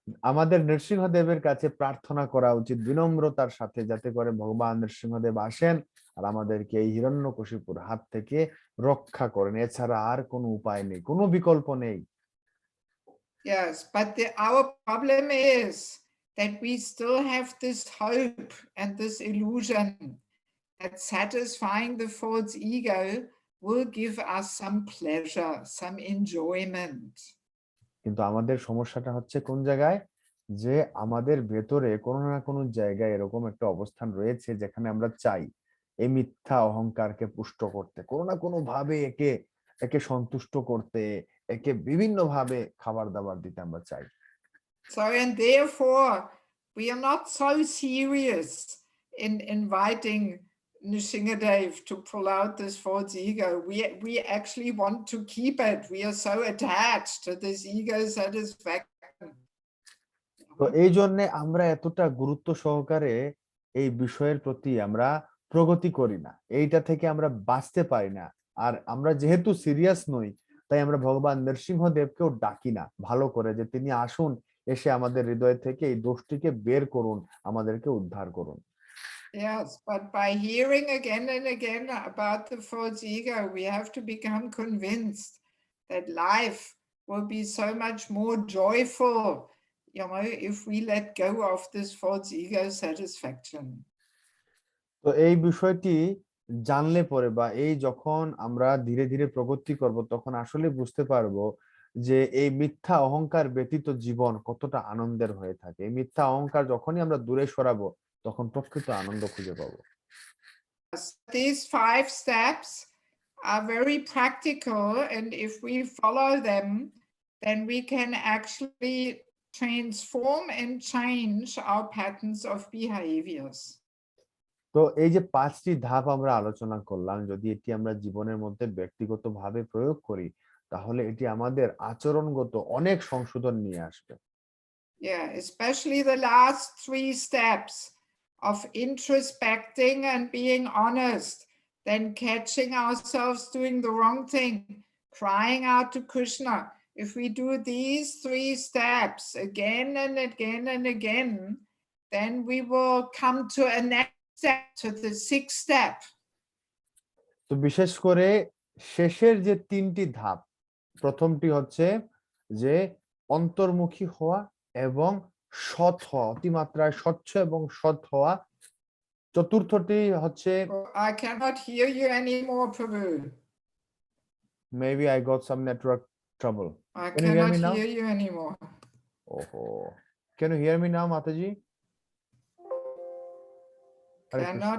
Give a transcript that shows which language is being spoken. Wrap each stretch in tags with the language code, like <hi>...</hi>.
<bn>আমাদের নৃসিংহদেবের কাছে প্রার্থনা করা উচিত বিনম্রতার সাথে, যাতে করে ভগবান নৃসিংহদেব আসেন আর আমাদেরকে এই হিরণ্যকশিপুর হাত থেকে রক্ষা করেন। এছাড়া আর কোনো উপায় নেই, কোনো বিকল্প নেই।</bn> <en>Yes, but our problem is that we still have this hope and this illusion that satisfying the false ego will give us some pleasure, some enjoyment.</en> <bn>কিন্তু আমাদের সমস্যাটা হচ্ছে কোন জায়গায়, যে আমাদের ভেতরে কোনো না কোনো জায়গায় এরকম একটা অবস্থান রয়েছে যেখানে আমরা চাই এই মিথ্যা অহংকারকে পুষ্ট করতে, কোনো না কোনো ভাবে একে একে সন্তুষ্ট করতে, একে বিভিন্ন ভাবে খাবার দাবার দিতে আমরা চাই।</bn> <en>So, and therefore, we are not so serious in inviting Nrsingadev to pull out this false ego. We actually want to keep it. We are so attached to this ego satisfaction.</en> <bn>তো এই জন্য আমরা এতটা গুরুত্ব সহকারে এই বিষয়ের প্রতি আমরা প্রগতি করি না, এইটা থেকে আমরা বাঁচতে পারি না। আর আমরা যেহেতু সিরিয়াস নই, তাই আমরা ভগবান নৃসিংহদেবকেও ডাকি না ভালো করে, যে তিনি আসুন, এসে আমাদের হৃদয় থেকে এই দোষটিকে বের করুন, আমাদেরকে উদ্ধার করুন।</bn> <en>Yes, but by hearing again and again about the false ego, we have to become convinced that life will be so much more joyful, if we let go of this false ego satisfaction.</en> <bn>তো এই বিষয়টি জানলে পরে বা এই যখন আমরা ধীরে ধীরে প্রগতি করব, তখন আসলে বুঝতে পারবো যে এই মিথ্যা অহংকার ব্যতীত জীবন কতটা আনন্দের হয়ে থাকে। এই মিথ্যা অহংকার যখনই আমরা দূরে সরাবো, তখন প্রকৃত আনন্দ খুঁজে পাবো।</bn> <en>These 5 steps are very practical, and if we follow them, then we can actually transform and change our patterns of behaviors.</en> <bn>তো এই যে 5টি ধাপ আমরা আলোচনা করলাম, যদি এটি আমরা জীবনের মধ্যে ব্যক্তিগতভাবে প্রয়োগ করি, তাহলে এটি আমাদের আচরণগত অনেক সংশোধন নিয়ে আসবে।</bn> <en>Yeah, especially the last 3 steps of introspecting and being honest, then catching ourselves doing the wrong thing, crying out to Krishna. If we do these 3 steps again and again and again, then we will come to a next step, to the 6th step.</en> <bn>তো বিশেষ করে শেষের যে 3টি ধাপ, প্রথমটি হচ্ছে যে অন্তর্মুখী হওয়া এবং সৎ হওয়া, অতিমাত্রায় স্বচ্ছ এবং সৎ হওয়া। চতুর্থটি হচ্ছে</bn> <en>Oh, I cannot hear you anymore, Prabhu. maybe I got some network trouble. I Can you hear cannot me now? hear you anymore. Oh, can you hear me now, Mataji? Hare Cannot</en>